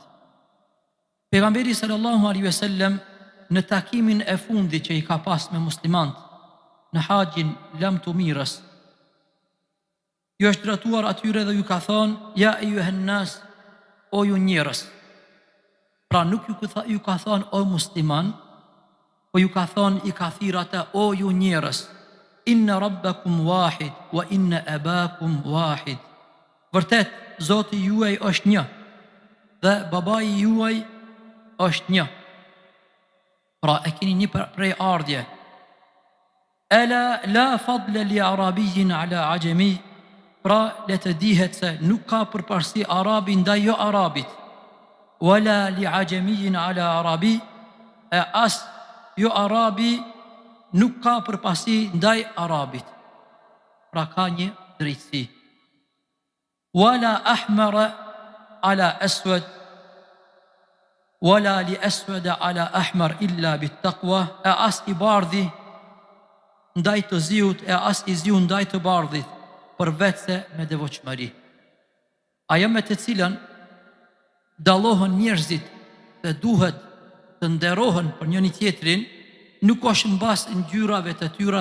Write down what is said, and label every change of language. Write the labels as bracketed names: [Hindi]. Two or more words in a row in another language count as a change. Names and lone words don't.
[Albanian] Pejgamberi [Arabic] صلى الله عليه وسلم [Albanian] në takimin e fundit që i ka pas me muslimanët në haxhin Lam Tumirës, ju është drejtuar atyre dhe ju ka thonë: [Arabic] يا أيها الناس, [Albanian] o ju njerëz. Pra nuk ju ka thonë o musliman, po ju ka thonë i ka thirrë ata o ju njerëz. [Arabic] إن ربكم واحد وإن أباكم واحد. [Albanian] Vërtet, Zoti juaj është një dhe babai juaj është një. Pra e keni një prej ardhje. [Arabic] ألا لا فضل لعربي على أعجمي. [Albanian] Pra le të dihet se nuk ka përparësi arabi ndaj jo arabit. [Arabic] ولا لأعجمي على عربي, [Albanian] e as jo arabi nuk ka përparësi ndaj arabit. Pra ka një drejtësi. [Arabic] ولا أحمر على أسود، ولا لأسود على أحمر إلا بالتقوى, [Albanian] e as i bardhi ndaj të ziut, e as i ziu ndaj të bardhit, përveç se me devotshmëri. Ajo me të cilën dallohen njerëzit dhe duhet të nderohen për njëri tjetrin, nuk është mbas ngjyrave të tyra